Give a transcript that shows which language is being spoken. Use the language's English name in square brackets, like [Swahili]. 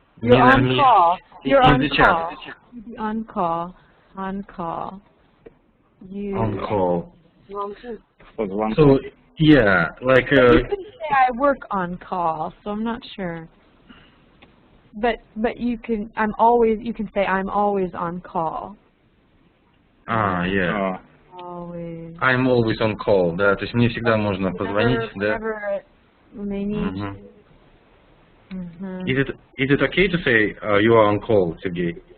[English] You're on call. You're on call. On call. On call. You. On call. [Russian] Звонки. [English] So, yeah, like... You can say I work on call, so I'm not sure. But you can say I'm always on call. Yeah. Always. I'm always on call, [Russian] да, то есть мне всегда можно позвонить, да. [English] Whenever they need you. Is it okay to say you are on call, Sergey?